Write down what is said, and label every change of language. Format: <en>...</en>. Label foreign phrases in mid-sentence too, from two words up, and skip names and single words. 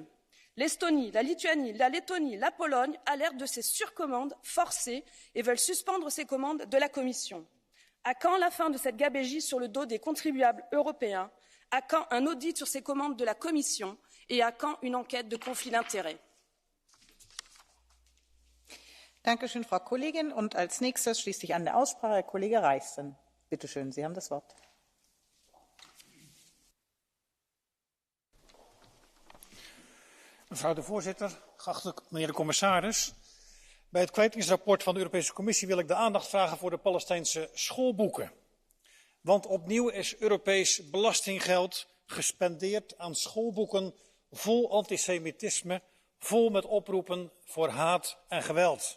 <fr>L'Estonie, la Lituanie, la Lettonie, la Pologne alertent de ces surcommandes forcées et veulent suspendre ces commandes de la Commission. À quand la fin de cette gabégie sur le dos des contribuables européens? À quand un audit sur ces commandes de la Commission? Et à quand une enquête de conflit d'intérêts?</fr> <de>Dankeschön, Frau Kollegin. Und als nächstes schließt sich an der Aussprache Herr Kollege Reissen. Bitte schön, Sie haben das Wort.</de> <nl>Mevrouw de voorzitter, geachte meneer de commissaris. Bij het kwijtingsrapport van de Europese Commissie wil ik de aandacht vragen voor de Palestijnse schoolboeken. Want opnieuw is Europees belastinggeld gespendeerd aan schoolboeken vol antisemitisme, vol met oproepen voor haat en geweld.</nl>